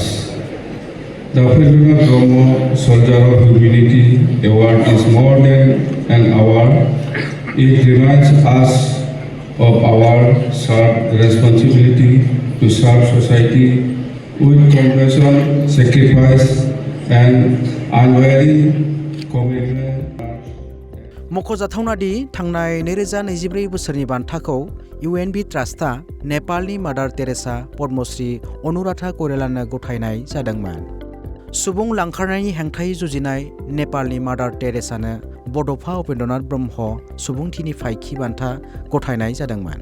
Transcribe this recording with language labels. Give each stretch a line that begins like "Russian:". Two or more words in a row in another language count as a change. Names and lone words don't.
English: The Upendranath Brahmo Soldier of Humility Award is more than an award. It reminds us of our responsibility to serve society with compassion, sacrifice, and unwavering commitment.
Bodo: मख'जाथावना दि थांनाय 2024 बोसोरनि बान्थाखौ UNB ट्रास्टआ नेपालनि मादार टेरेसा पद्मश्री अनुराधा कइरालानो गथायनाय जादोंमोन। सुबुं लांखारनायनि हेंथायै जुजिनाय नेपालनि मादार टेरेसानो बड'फा उपेन्द्रनाथ ब्रह्म सुबुंथिनि फाइखि बान्था गथायनाय जादोंमोन।